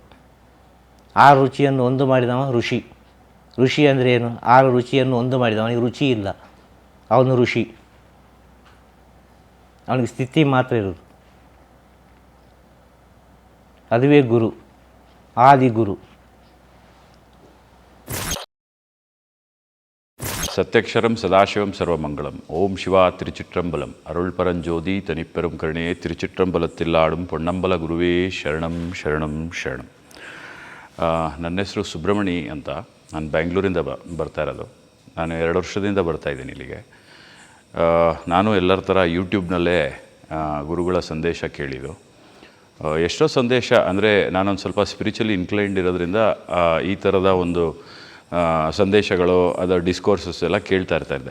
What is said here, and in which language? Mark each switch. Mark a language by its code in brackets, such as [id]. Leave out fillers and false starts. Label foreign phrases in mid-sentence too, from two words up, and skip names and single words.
[kn] ಆ ರುಚಿಯನ್ನು ಒಂದು ಮಾಡಿದವ ಋಷಿ. ಋಷಿ ಅಂದರೆ ಏನು? ಆ ರುಚಿಯನ್ನು ಒಂದು ಮಾಡಿದವ, ಅವನಿಗೆ ರುಚಿ ಇಲ್ಲ, ಅವನು ಋಷಿ. ಅವನಿಗೆ ಸ್ಥಿತಿ ಮಾತ್ರ ಇರೋದು. ಅದುವೇ ಗುರು, ಆದಿಗುರು. [ta] சத்யக்ஷரம் சதாசிவம் சர்வமங்கலம். ஓம் சிவா திருச்சிற்றம்பலம். அருள் பரஞ்சோதி தனிப்பெரும் கருணே திருச்சிற்றம்பலத்தில் ஆடும் பொன்னம்பಲ குருவே சரணம் சரணம் சரணம். [kn] ನನ್ನ ಹೆಸರು ಸುಬ್ರಹ್ಮಣಿ ಅಂತ. ನಾನು ಬ್ಯಾಂಗ್ಳೂರಿಂದ ಬರ್ತಾ ಇರೋದು. ನಾನು 2 ವರ್ಷದಿಂದ ಬರ್ತಾಯಿದ್ದೀನಿ ಇಲ್ಲಿಗೆ. ನಾನು ಎಲ್ಲರ ಥರ ಯೂಟ್ಯೂಬ್ನಲ್ಲೇ ಗುರುಗಳ ಸಂದೇಶ ಕೇಳಿದ್ದು. ಎಷ್ಟೋ ಸಂದೇಶ ಅಂದರೆ ನಾನೊಂದು ಸ್ವಲ್ಪ [en] spiritually inclined [kn] ಇರೋದ್ರಿಂದ ಈ ಥರದ ಒಂದು ಸಂದೇಶಗಳು, ಅದರ ಡಿಸ್ಕೋರ್ಸಸ್ ಎಲ್ಲ ಕೇಳ್ತಾ ಇರ್ತಾಯಿದ್ದೆ.